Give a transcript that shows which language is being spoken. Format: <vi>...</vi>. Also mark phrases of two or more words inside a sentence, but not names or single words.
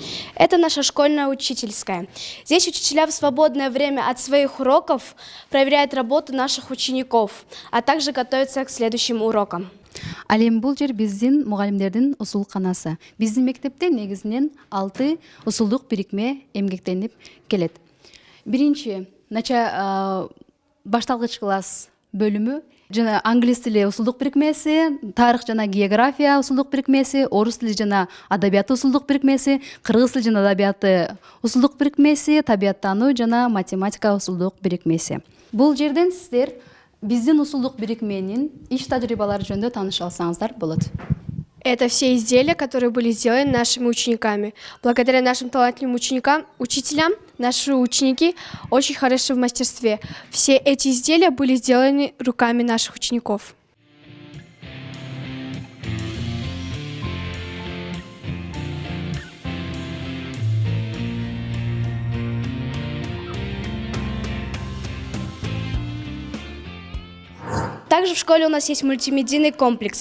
<ru>Это наша школьная учительская. Здесь учителя в свободное время от своих уроков проверяют работу наших учеников, а также готовятся к следующим урокам.</ru> <ky>Ал эми бул жер биздин мугалимдердин усулканасы. Биздин мектепте негизинен 6 усулдук бирикме эмгектенип келет. Биринчи башталгыч класс бөлүмү жана англис тили усулдук бирикмеси, тарых жана география усулдук бирикмеси, орус тили жана адабияты усулдук бирикмеси, кыргыз тили жана адабияты усулдук бирикмеси, табияттануу жана математика усулдук бирикмеси. Бул жерден сиздер биздин усулдук бирикменин иш тажрыйбалары жөнүндө тааныша алсаңыздар болот.</ky> <ru>Это все изделия, которые были сделаны нашими учениками. Благодаря нашим талантливым учителям, наши ученики очень хороши в мастерстве. Все эти изделия были сделаны руками наших учеников. Также в школе у нас есть мультимедийный комплекс.</ru>